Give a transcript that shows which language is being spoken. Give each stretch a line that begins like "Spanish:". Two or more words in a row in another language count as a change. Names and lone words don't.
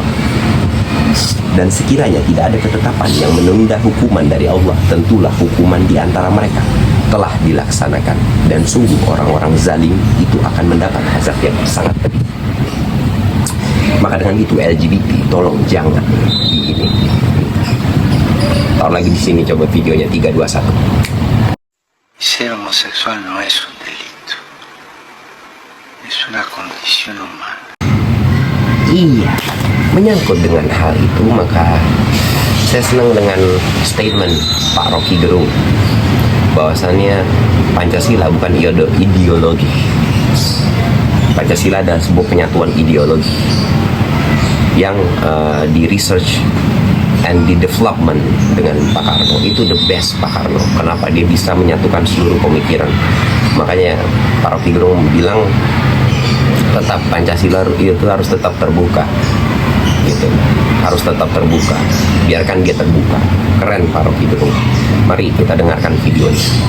Indonesian: Dan sekiranya tidak ada ketetapan yang menunda hukuman dari Allah, tentulah hukuman di antara mereka telah dilaksanakan, dan sungguh orang-orang zalim itu akan mendapat azab yang sangat pedih. Maka dengan itu LGBT tolong jangan di ini. Taruh lagi di sini, coba videonya 3, 2, 1.
Spanish: Ser homosexual no es un delito, es una condición humana.
Indonesian: Iya, menyangkut dengan hal itu maka saya senang dengan statement Pak Rocky Gerung bahwasannya Pancasila bukan ideologi. Pancasila adalah sebuah penyatuan ideologi yang di
English: research and
Indonesian: di development dengan Pak Karno. Itu
English: the best
Indonesian: Pak Karno. Kenapa dia bisa menyatukan seluruh pemikiran? Makanya Pak Rocky Gerung bilang tetap Pancasila itu harus tetap terbuka, gitu, harus tetap terbuka, biarkan dia terbuka. Keren Pak Rocky Gerung. Mari kita dengarkan videonya.